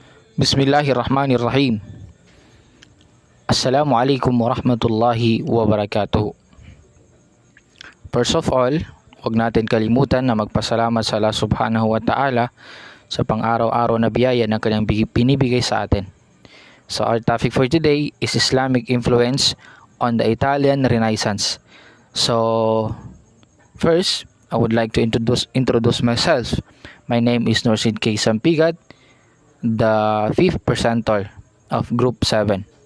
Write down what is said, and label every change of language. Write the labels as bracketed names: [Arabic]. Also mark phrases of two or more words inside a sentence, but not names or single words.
[Arabic] بسم الله الرحمن الرحيم. السلام عليكم ورحمة الله وبركاته. [English] First of all, [Filipino] huwag natin kalimutan na magpasalamat sa Allah [Arabic] سبحانه وتعالى [Filipino] sa pang-araw-araw na biyaya na kanyang binibigay sa atin. [English] So our topic for today is Islamic influence on the Italian Renaissance. So first, I would like to introduce myself. My name is Norsid K, Sampigat, the 5th presenter of Group 7.